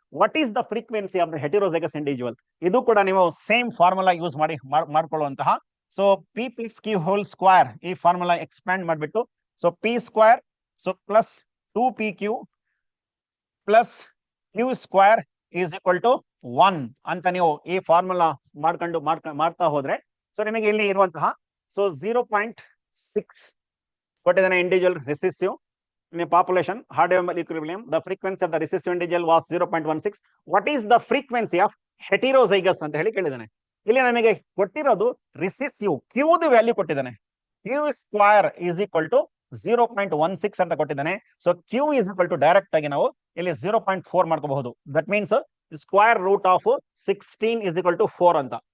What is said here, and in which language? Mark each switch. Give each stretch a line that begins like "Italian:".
English: What is the frequency of the heterozygous individual?
Kannada: ಇದು ಕೂಡ ನೀವು same formula use ಮಾಡ್ಕೊಳ್ಳುವಂತಹ. So P plus Q whole square ಈ formula expand ಮಾಡಿಬಿಟ್ಟು so P square so plus 2pq plus Q square is equal to 1 ಅಂತ ನೀವು ಈ formula ಮಾಡ್ತಾ ಹೋದ್ರೆ ಸೊ ನಿಮಗೆ ಇಲ್ಲಿ ಇರುವಂತಹ ಸೊ 0.6 ಕೊಟ್ಟಿದ್ದಾನೆ.
English: Individual recessive in a population Hardy-Weinberg equilibrium, the frequency of the recessive individual was 0.16. what is the frequency of heterozygous
Kannada: ಅಂತ ಹೇಳಿ ಕೇಳಿದಾನೆ. ಇಲ್ಲಿ ನಮಗೆ ಕೊಟ್ಟಿರೋದು ರಿಸೆಸಿವ್ ಕ್ಯೂ ದ ವ್ಯಾಲ್ಯೂ ಕೊಟ್ಟಿದ್ದಾನೆ. Q square is equal to 0.16 ಅಂತ ಕೊಟ್ಟಿದ್ದಾನೆ. So Q is equal to direct ಆಗಿ ನಾವು ಇಲ್ಲಿ 0.4 ಮಾಡ್ಕೋಬಹುದು.
English: That means square root of 16 is equal to 4 ಅಂತ.